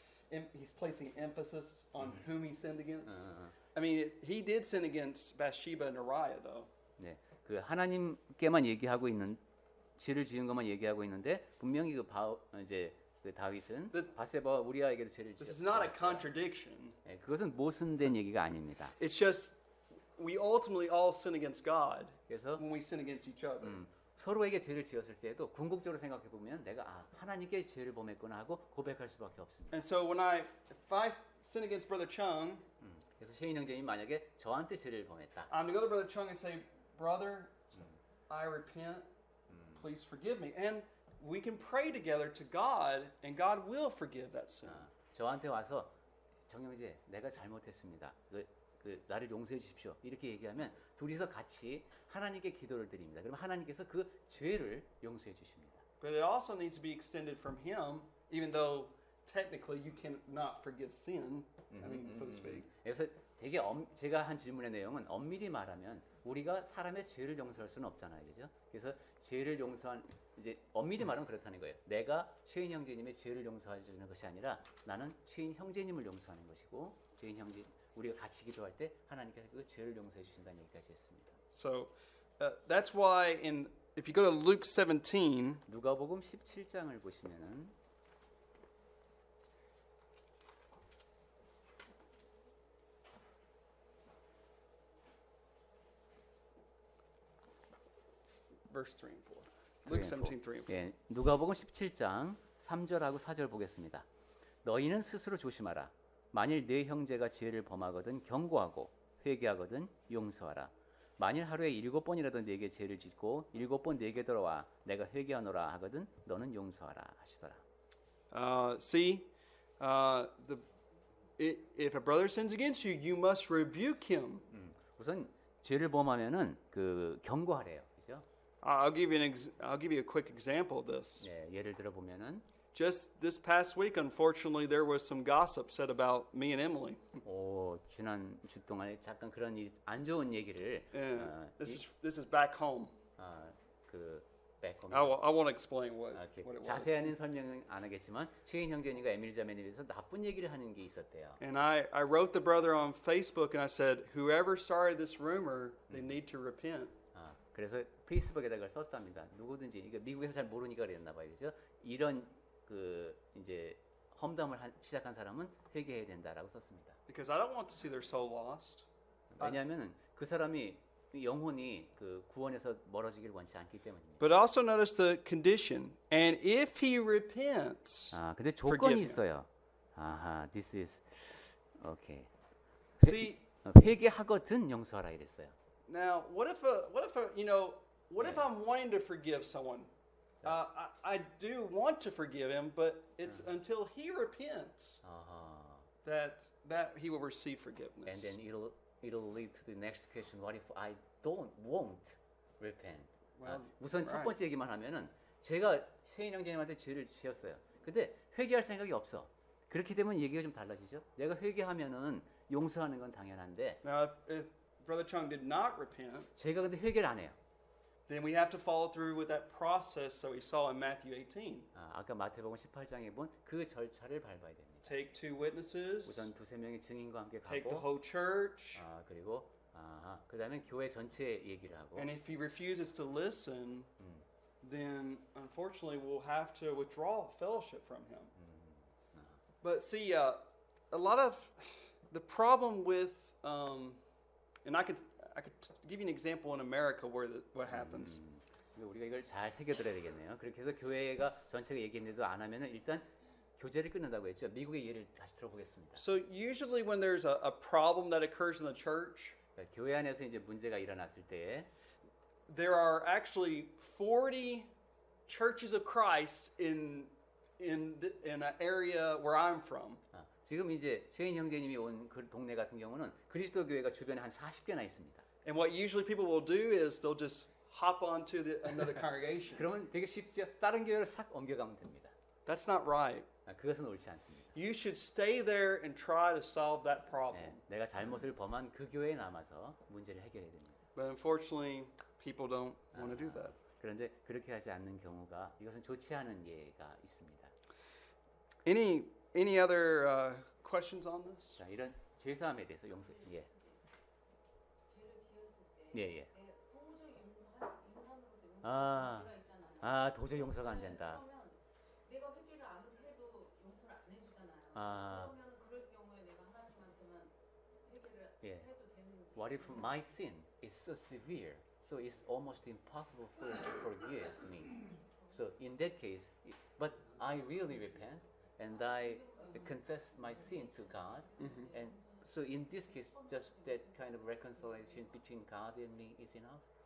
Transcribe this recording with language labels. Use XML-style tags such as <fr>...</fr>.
<en>He's placing emphasis on whom he sinned against. I mean, he did sin against Bathsheba and Uriah, though.</en> <ko>네, 그 하나님께만 얘기하고 있는 죄를 지은 것만 얘기하고 있는데 분명히 이제 그 다윗은 바세바와 우리아에게도 죄를</ko> <en>This is not a</en> <ko>지었어요.</ko> <en>contradiction.</en> <ko>네, 그것은 모순된 얘기가 아닙니다.</ko> <en>It's just we ultimately all sin against God</en> <ko>그래서</ko> <en>when we sin against each other.</en> <ko>서로에게 죄를 지었을 때에도 궁극적으로 생각해 보면 내가 하나님께 죄를 범했구나 하고 고백할 수밖에 없습니다.</ko> <en>And so if I sin against Brother Chung,</en> <ko>그래서 셰인 형제님 만약에 저한테 죄를 범했다.</ko> <en>I'm to go to Brother Chung and say, Brother, I repent. Please forgive me. And we can pray together to God, and God will forgive that sin.</en> <ko>저한테 와서 정형제 내가 잘못했습니다. 나를 용서해 주십시오. 이렇게 얘기하면 둘이서 같이 하나님께 기도를 드립니다. 그럼 하나님께서 그 죄를 용서해 주십니다.</ko> <en>But it also needs to be extended from Him, even though technically you cannot forgive sin. I mean, so to speak.</en> <ko>그래서 되게 제가 한 질문의 내용은 엄밀히 말하면 우리가 사람의 죄를 용서할 수는 없잖아요, 그죠? 그래서 죄를 용서한 이제 엄밀히 말하면 그렇다는 거예요. 내가 쉐인 형제님의 죄를 용서해 주는 것이 아니라 나는 쉐인 형제님을 용서하는 것이고 쉐인 형제 우리가 같이 기도할 때 하나님께서 그 죄를 용서해 주신다는 얘기까지 했습니다.</ko> <en>So that's why if you go to Luke 17,</en> <ko>누가복음 17장을 보시면은</ko> <en>verse 3 and 4. Luke 17, 3 and 4.</en> <ko>예, 누가복음 17장 3절하고 4절 보겠습니다. 너희는 스스로 조심하라. 만일 네 형제가 죄를 범하거든 경고하고 회개하거든 용서하라. 만일 하루에 7번이라도 네게 죄를 짓고 7번 네게 돌아와 내가 회개하노라 하거든 너는 용서하라 하시더라.</ko> <en>If a brother sins against you, you must rebuke him.</en> <ko>우선 죄를 범하면은 그 경고하래요. 그죠?</ko> <en>I'll give you a quick example of this.</en> <ko>예, 예를 들어 보면은</ko> <en>Just this past week, unfortunately, there was some gossip said about me and Emily.</en> <ko>지난 주 동안에 잠깐 그런 안 좋은 얘기를</ko> <en>This is back home. 그 백홈 I won't explain what it was.</en> <ko>자세한 설명은 안 하겠지만 쉐인 형제님과 에밀 자매님에 대해서 나쁜 얘기를 하는 게 있었대요.</ko> <en>And I wrote the brother on Facebook and I said, whoever started this rumor, they need to repent.</en> <ko>그래서 페이스북에다 그걸 썼답니다. 누구든지 이게 미국에서 잘 모르니까 그랬나 봐요. 그죠? 이런 그 이제 험담을 시작한 사람은 회개해야 된다라고 썼습니다.</ko> <en>Because I don't want to see their soul lost.</en> <ko>왜냐하면 그 사람이 영혼이 그 구원에서 멀어지기를 원치 않기 때문입니다.</ko> <en>But also notice the condition. And if he repents,</en> <ko>근데 조건이</ko> <en>forgive him.</en> <ko>있어요.</ko> <en>this is okay. See,</en> <ko>회개하거든 용서하라 이랬어요.</ko> <en>now what if I'm wanting to forgive someone? I do want to forgive him, but it's until he repents that he will receive And forgiveness. then it'll lead to the next question. What if I won't repent? Well,</en> <ko>우선 첫</ko> <en>right.</en> <ko>번째 얘기만 하면은 제가 세인 형제님한테 죄를 지었어요. 근데 회개할 생각이 없어. 그렇게 되면 얘기가 좀 달라지죠. 내가 회개하면은 용서하는 건 당연한데</ko> <en>Now, if Brother Chung did not repent,</en> <ko>제가 근데 회개를 안 해요.</ko> <en>then we have to follow through with that process that we saw in Matthew 18.</en> <ko>아까 마태복음 18장에 본 그 절차를 밟아야 됩니다.</ko> <en>Take two witnesses,</en> <ko>우선 두세 명의 증인과 함께</ko> <en>take the</en> <ko>가고</ko> <en>whole church,</en> <ko>그리고 그다음에 교회 전체 얘기를 하고</ko> <en>and if he refuses to listen, then unfortunately we'll have to withdraw fellowship from him. But see, a lot of the problem with, and I could give you an example in America where what happens.</en> <ko>우리가 이걸 잘 새겨들어야 되겠네요. 그렇게 해서 교회가 전체가 얘기했는데도 안 하면은 일단 교제를 끊는다고 했죠. 미국의 예를 다시 들어보겠습니다.</ko> <en>So usually when there's a problem that occurs in the church,</en> <ko>교회 안에서 이제 문제가 일어났을 때</ko> <en>there are actually 40 churches of Christ in an area where I'm from.</en> <ko>지금 이제 쉐인 형제님이 온 그 동네 같은 경우는 그리스도 교회가 주변에 한 40개나 있습니다.</ko> <en>And what usually people will do is they'll just hop onto another congregation.</en> <ko>그러면 되게 쉽죠. 다른 교회로 싹 옮겨가면 됩니다.</ko> <en>That's not right.</en> <ko>그것은 옳지 않습니다.</ko> <en>You should stay there and try to solve that problem.</en> <ko>네, 내가 잘못을 범한 그 교회에 남아서 문제를 해결해야 됩니다.</ko> <en>But unfortunately, people don't want to do that.</en> <ko>그런데 그렇게 하지 않는 경우가 이것은 좋지 않은 예가 있습니다. Any other questions on this? 자, 이런 죄사함에 대해서 용서 예. 죄를 지었을 때 내가 도저히 용서할 수 인간으로서 용서할 아. 수가 있잖아요. 아, 도저히 용서가 안 된다. 그러면 내가 회개를 아무리 해도 용서를 안 해주잖아요. 아. 그러면 그럴 경우에 내가 하나님한테만 회개를 예. 해도 되는지.</ko> <en>What if my sin is so severe, so it's almost impossible for you to forgive me? So in that case, but I really repent and I confess my sin to God, and so in this case, just that kind of reconciliation between God and me is enough.</en>